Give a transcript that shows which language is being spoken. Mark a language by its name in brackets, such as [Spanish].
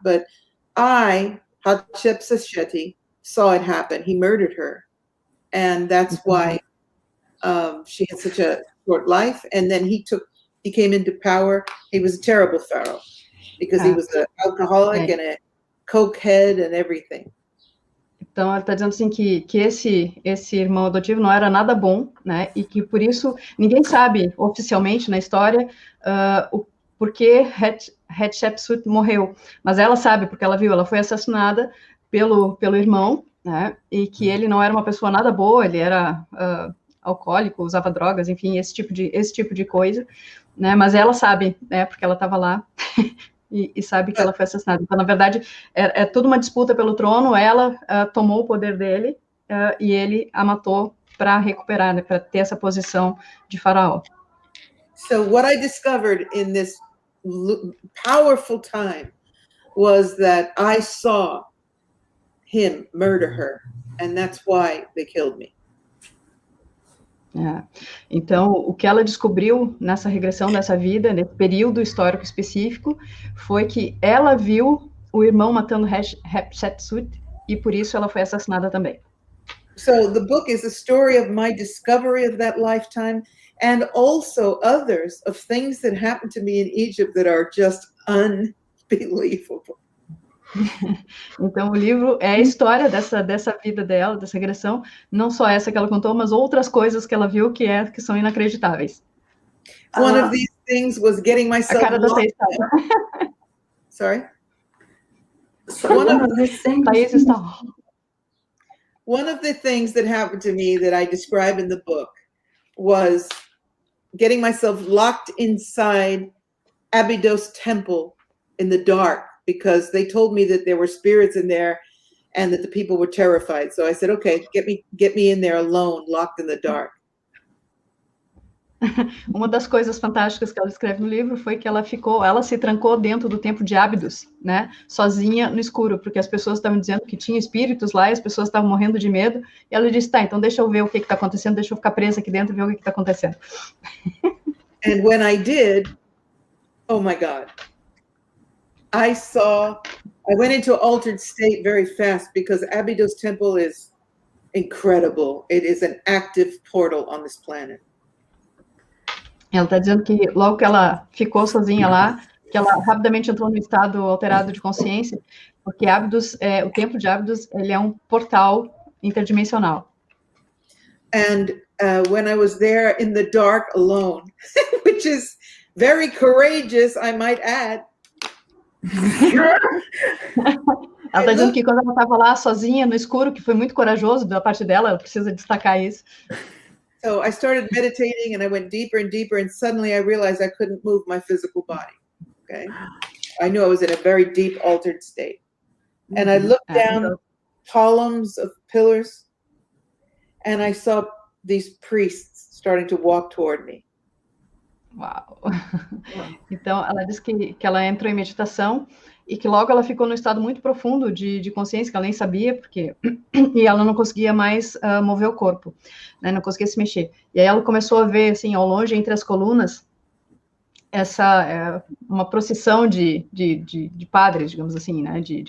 [English] But Hatshepsut, saw it happen. He murdered her. And that's why she had such a short life. And then he came into power. He was a terrible pharaoh because he was an alcoholic and a cokehead and everything. [Portuguese] Então, ela está dizendo assim que esse irmão adotivo não era nada bom, né? E que por isso ninguém sabe oficialmente na história o porquê Hatshepsut morreu. Mas ela sabe, porque ela viu, ela foi assassinada pelo irmão, né? E que ele não era uma pessoa nada boa, ele era alcoólico, usava drogas, enfim, esse tipo de coisa, né? Mas ela sabe, né? Porque ela estava lá. E sabe que ela foi assassinada. Então, na verdade, é tudo uma disputa pelo trono. Ela tomou o poder dele e ele a matou para recuperar, né, para ter essa posição de faraó. [English] So what I discovered in this powerful time was that I saw him murder her, and that's why they killed me. [Portuguese] Então, o que ela descobriu nessa regressão dessa vida, nesse período histórico específico, foi que ela viu o irmão matando Hatshepsut e por isso ela foi assassinada também. [English] So the book is a story of my discovery of that lifetime and also others of things that happened to me in Egypt that are just unbelievable. [Portuguese] Então, o livro é a história dessa vida dela, dessa regressão, não só essa que ela contou, mas outras coisas que ela viu que são inacreditáveis. [English] One of these things was getting myself [Portuguese] a cara da Thaís [English] Sorry? [Portuguese] Thaís está... [English] One of the things that happened to me that I describe in the book was getting myself locked inside Abydos temple in the dark, because they told me that there were spirits in there and that the people were terrified. So I said, okay, get me in there alone, locked in the dark. [Portuguese] Uma das coisas fantásticas que ela escreve no livro foi que ela se trancou dentro do templo de Abydos, né, sozinha no escuro, porque as pessoas estavam dizendo que tinha espíritos lá e as pessoas estavam morrendo de medo, e ela disse, tá, então deixa eu ver o que está acontecendo, deixa eu ficar presa aqui dentro e ver o que está acontecendo. [English] And when I did, oh my God, I went into an altered state very fast, because Abydos temple is incredible. It is an active portal on this planet. [Portuguese] Ela está dizendo que logo que ela ficou sozinha lá, que ela rapidamente entrou no estado alterado de consciência, porque o templo de Abydos, ele é um portal interdimensional. [English] And when I was there in the dark alone, which is very courageous, I might add. [Portuguese] Ela está dizendo que quando ela estava lá sozinha no escuro, que foi muito corajoso da parte dela, ela precisa destacar isso. [English] So I started meditating and I went deeper and deeper, and suddenly I realized I couldn't move my physical body. Okay. I knew I was in a very deep altered state. And I looked down columns of pillars and I saw these priests starting to walk toward me. [Portuguese] Uau! Então, ela disse que ela entrou em meditação e que logo ela ficou num estado muito profundo de consciência, que ela nem sabia, porque... e ela não conseguia mais mover o corpo, né? Não conseguia se mexer. E aí ela começou a ver, assim, ao longe, entre as colunas, uma procissão de padres, digamos assim, né?